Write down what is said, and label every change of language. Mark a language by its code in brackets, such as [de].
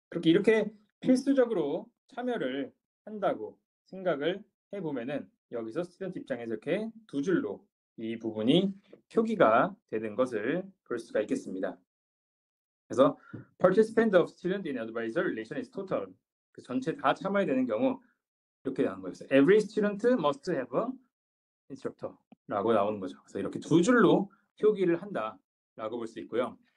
[ko] 이렇게 필수적으로 참여를 한다고 생각을 해보면은 여기서 스튜던트 입장에서 이렇게 두 줄로 이 부분이 표기가 되는 것을 볼 수가 있겠습니다. [en] 그래서 participant of student in advisor relation is total. [ko] 그 전체 다 참여해야 되는 경우 이렇게 나오는 거였어요. [en] Every student must have a instructor [ko] 라고 나오는 거죠. 그래서 이렇게 두 줄로 표기를 한다라고 볼 수 있고요.